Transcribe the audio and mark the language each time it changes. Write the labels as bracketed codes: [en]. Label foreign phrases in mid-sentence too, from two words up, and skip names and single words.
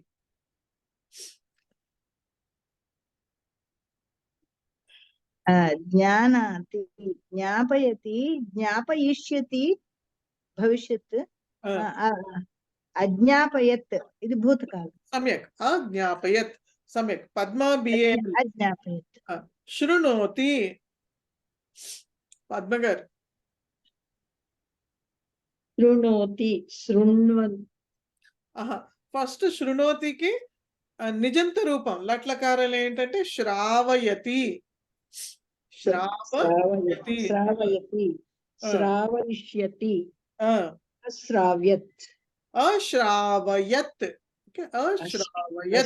[sa] ज्ञानाति, ज्ञापयति, ज्ञापयिष्यति भविष्यत्, अज्ञापयत् इति भूतकाल. सम्यक्. अज्ञापयत्, सम्यक्. पद्मा BA. अज्ञापयत्. शृणोति, पद्मगर. शृणोति, शृण्वन्. [te] ఫస్ట్ శృణోతికి నిజంత రూపం లట్లకారాలు ఏంటంటే శ్రావయతి. [sa] శ్రావయతి శ్రావయతి శ్రావయిష్యతి అశ్రావ్యత్ అశ్రావయత్. ఓకే, అశ్రావయత్.